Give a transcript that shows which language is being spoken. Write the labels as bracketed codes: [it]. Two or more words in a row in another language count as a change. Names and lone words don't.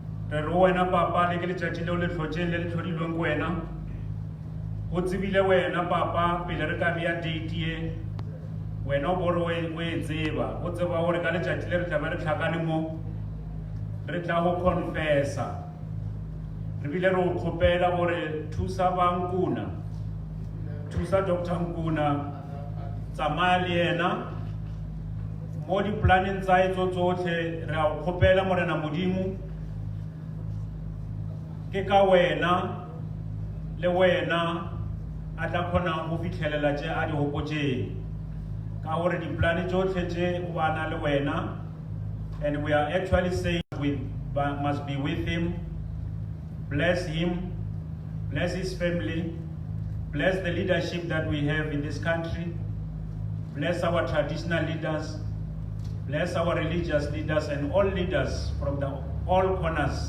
[nso] re re wena papa le ke letšatši leo le tlhotšeng le le tlhodilweng ko wena go tsebile wena papa pele re ka bea date ye wena o bore o e tseba o tseba gore ka letšatši le re tlabe re tlhakane mo re tla go confessa re bile re o kgopela gore thusa ba Nkuna, thusa Dr Nkuna, tsamaya le yena mo di-planning tsa etso tsotlhe re a o kgopela morena modimo ke ka wena le wena a tla kgonang go fitlhelela tše a di gopotšeng ka gore di-plane tsotlhe tše o bana le wena, [en] and we are actually saying we must be with him. Bless him, bless his family, bless the leadership that we have in this country, bless our traditional leaders, bless our religious leaders and all leaders from all corners.